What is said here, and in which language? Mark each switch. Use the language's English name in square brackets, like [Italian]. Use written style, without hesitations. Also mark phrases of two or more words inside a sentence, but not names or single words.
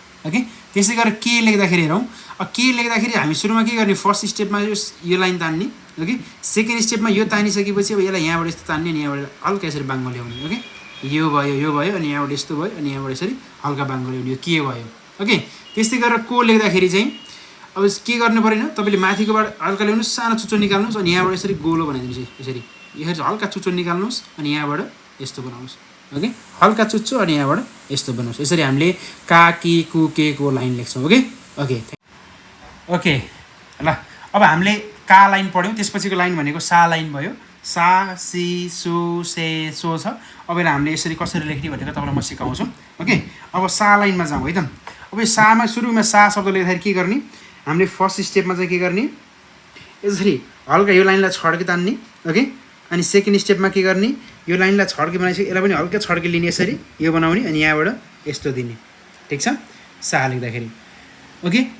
[Nepali] ओके त्यसै गरेर के लेख्दाखेरि हेरौँ के लेख्दाखेरि हामी सुरुमा के गर्ने [English] first step [Nepali] यो लाइन तान्ने ओके [English] second step [Nepali] यो तानिसकेपछि अब यसलाई यहाँबाट यस्तो तान्ने अनि यहाँबाट हल्का यसरी बाङ्गो ल्याउने ओके यो भयो अनि यहाँबाट यस्तो भयो अनि यहाँबाट यसरी हल्का बाङ्गो ल्याउने यो के भयो ओके त्यस्तै गरेर को लेख्दाखेरि चाहिँ अब के गर्नु परेन तपाईँले माथिकोबाट हल्का ल्याउनुहोस् सानो चुच्चो निकाल्नुहोस् अनि यहाँबाट यसरी गोलो बनाइदिनुहोस् यसरी यसरी हल्का चुच्चो निकाल्नुहोस् अनि यहाँबाट यस्तो बनाउनुहोस् ओके हल्का चुच्चो अनि यहाँबाट यस्तो बनाउनुहोस् यसरी हामीले का कि कु के को लाइन लेख्छौँ ओके ओके ओके ल अब हामीले का लाइन पढ्यौँ त्यसपछिको लाइन भनेको सा लाइन भयो सा सी सु से सो छ अब यसलाई हामीले यसरी कसरी लेख्ने भनेको तपाईँलाई म सिकाउँछु ओके अब सा लाइनमा जाउँ है त अब यो सामा सुरुमा सा शब्द लेख्दाखेरि के गर्ने हामीले [English] first step [Nepali] चाहिँ के गर्ने यसरी हल्का यो लाइनलाई छड्के तान्ने ओके अनि [English] second step [Nepali] के गर्ने यो लाइनलाई छड्के बनाइसक्यो यसलाई पनि हल्का छड्के लिने यसरी यो बनाउने अनि यहाँबाट यस्तो दिने ठिक छ सा लेख्दाखेरि ओके